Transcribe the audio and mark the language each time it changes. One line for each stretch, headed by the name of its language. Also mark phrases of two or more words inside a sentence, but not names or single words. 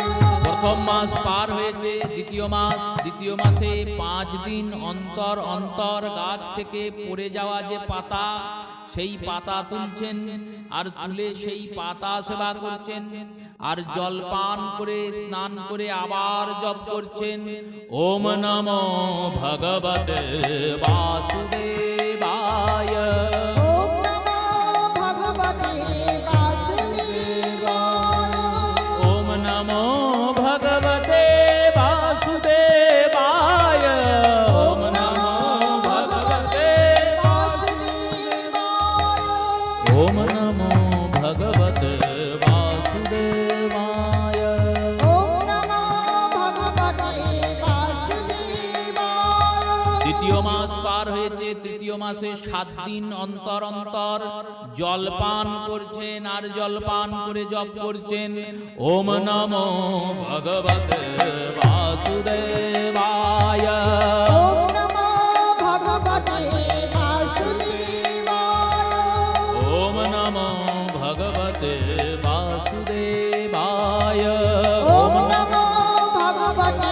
Bangla: প্রথম মাস পার হয়েছে, দ্বিতীয় মাস। দ্বিতীয় মাসে 5 দিন অন্তর অন্তর গাছ থেকে পড়ে যাওয়া যে পাতা, সেই পাতা তুলছেন, আর তুলে সেই পাতা সেবা করছেন, আর জল পান করে স্নান করে আবার জপ করছেন,
Sanskrit: ওম নমো ভগবতে বাসুদেবায়, ওম নমো ভগবতে বাসুদেবায়, ওম নমো ভগবতে বাসুদেবায়, ওম নমো ভগবতে বাসুদেবায়, ওম নমো ভগবতে বাসুদেবায়, ওম নমো ভগবতে বাসুদেবায়।
Bangla: দ্বিতীয় মাস পার হয়েছে। তৃতীয় মাসে 7 দিন অন্তর অন্তর জলপান করছেন, আর জলপান করে জপ করছেন,
Sanskrit: ওম নমো ভগবতে বাসুদেবায়, ওম নমো ভগবতে বাসুদেবায়, ওম নমো ভগবতে বাসুদেবায়, ওম নমো ভগবতে